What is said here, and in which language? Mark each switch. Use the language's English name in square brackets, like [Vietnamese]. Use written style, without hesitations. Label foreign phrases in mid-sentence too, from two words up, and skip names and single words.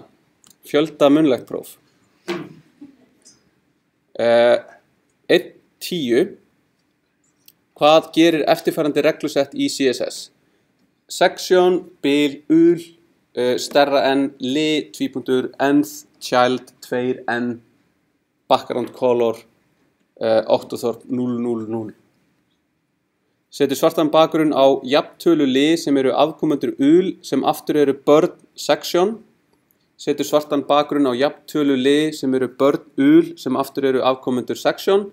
[Icelandic] Fjölda munnlegt próf. 1.10. Hvað gerir eftirfarandi reglusett í CSS? Section, bil, ul, stærra en, li, tvípunktur, [English] nth, child, 2, n, background color, octothorpe 000. [Icelandic] Setur svartan bakgrunn á jafntölu li sem eru afkomendur ul sem aftur eru börn section. Setur svartan bakgrunn á jafntölu li sem eru börn ul sem aftur eru afkomendur section.